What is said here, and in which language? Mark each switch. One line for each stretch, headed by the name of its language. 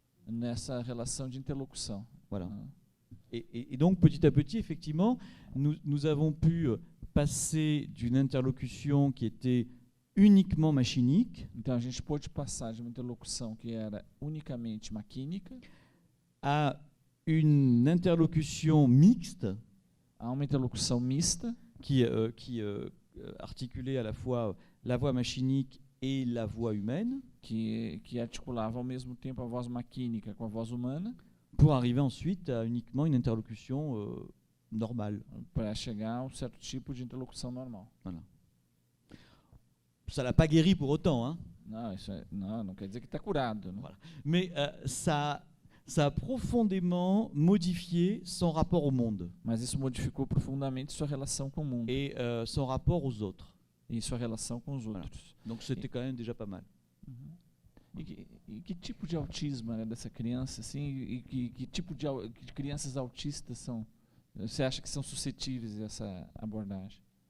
Portuguese: nessa relação de interlocução.
French: Voilà. Ah. Et donc, petit à petit, effectivement, nous avons pu passer d'une interlocution qui était uniquement machinique
Portuguese: Então, a gente pôde passar de uma interlocução que era unicamente maquínica
French: à une interlocution mixte
Portuguese: a uma interlocução mista,
French: qui articulait à la fois la voix machinique et la voix humaine
Portuguese: que articulava ao mesmo tempo a voz maquínica com a voz humana,
French: pour arriver ensuite à uniquement une interlocution normale.
Portuguese: para chegar a um certo tipo de interlocução normal.
French: Voilà. Ça l'a pas guéri pour autant, hein,
Portuguese: Não quer dizer que está curado. Né?
French: Voilà. Mais ça a profondément modifié son rapport au monde
Portuguese: Mas isso modificou profundamente sua relação com o mundo
French: et son rapport aux autres.
Portuguese: e sua relação com os
French: Voilà.
Portuguese: outros.
French: Donc c'était quand même déjà pas mal.
Portuguese: E que tipo de autismo era dessa criança? Assim, e que tipo de crianças autistas são? Você acha que são suscetíveis a essa abordagem?